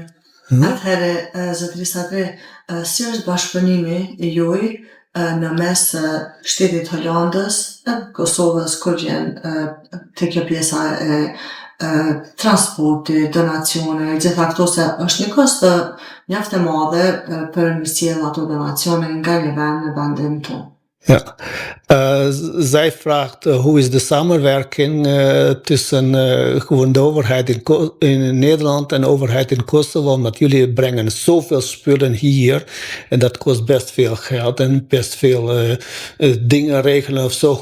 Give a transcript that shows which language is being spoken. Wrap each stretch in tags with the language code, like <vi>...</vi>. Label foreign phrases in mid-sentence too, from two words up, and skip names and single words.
<sq>Atëherë, zotri Sadri, si është bashkëpunimi i juaj në mes shtetit Holandës, Kosovës, kur vjen te kjo pjesa e transporti, donacione, gjitha këto se është një kost mjaft e madhe për me sjell ato donacione nga një vend në vendin tonë.</sq> <nl>Ja. Zij vraagt hoe is de samenwerking tussen gewoon de overheid in Nederland en de overheid in Kosovo, omdat jullie brengen zoveel spullen hier en dat kost best veel geld en best veel dingen regelen of zo.</nl>